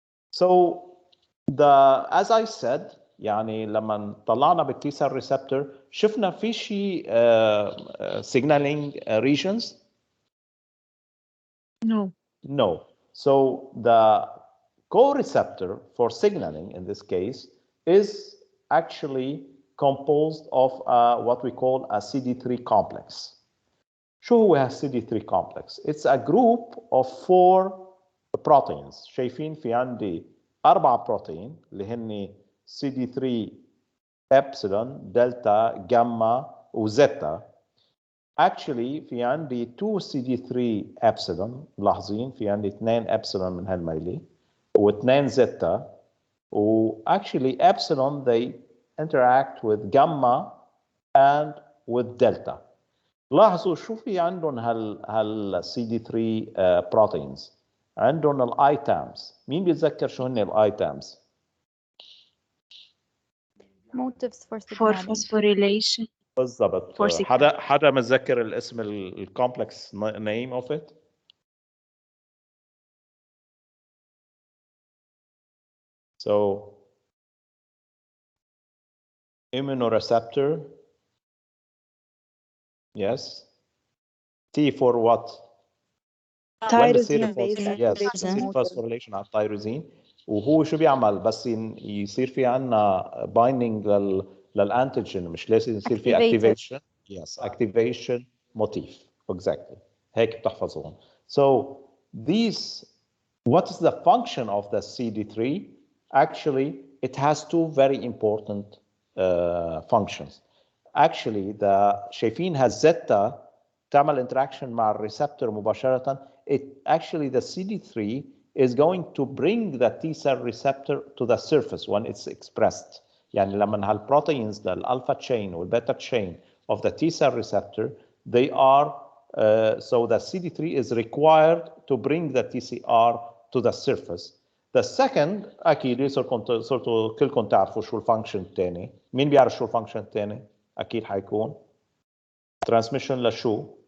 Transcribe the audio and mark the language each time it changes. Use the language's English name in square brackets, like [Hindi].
[English] So as I said، [Arabic] يعني لما طلعنا بالتي سيل ريسبتور شفنا في شيء [English] signaling regions. No. So the co-receptor for signaling in this case is actually composed of what we call a CD3 complex. [Arabic] شو هو CD3 complex? [English] It's a group of 4 proteins. [Arabic] شايفين في عندي 4 بروتين اللي هن CD3 [English] epsilon, delta, gamma, وزeta. [Arabic] Actually في عندي 2 CD3 epsilon، ملاحظين في عندي 2 epsilon من هالميلي و2 zeta، و actually epsilon [English] they interact with gamma and with delta. [Arabic] لاحظوا شو في عندهم هال CD3 proteins، عندهم الايتامز. مين بيتذكر شو هن الايتامز؟ [English] motives for for signaling. phosphorylation. [Arabic] بالضبط. [English] For [Arabic] حدا متذكر الاسم الكومبلكس [English] name of it؟ So immunoreceptor, yes. T for what? Tyrosine based [Arabic] yes بصير phosphorylation على التيروزين. وهو شو بيعمل؟ بس يصير في عندنا بايندينج للانتيجين، مش لازم يصير في activation. [English] Yes, activation motif. Exactly. [Arabic] هيك بتحفظوهم. [English] So these, what is the function of the CD3? Actually, it has two very important functions. [Arabic] Actually, شايفين هالزتا تعمل interaction مع الريسبتور مباشرة. [English] Actually, the CD3 is going to bring the T cell receptor to the surface when it's expressed. [Arabic] يعني لما هالبروتينز الالفا [English] chain والبيتا chain of the T cell receptor, they are so the CD3 is required to bring the TCR to the surface. The second [Arabic] اكيد صرتوا كلكم تعرفوا شو الفانكشن الثاني. مين بيعرف شو الفانكشن الثاني؟ اكيد حيكون transmission لشو؟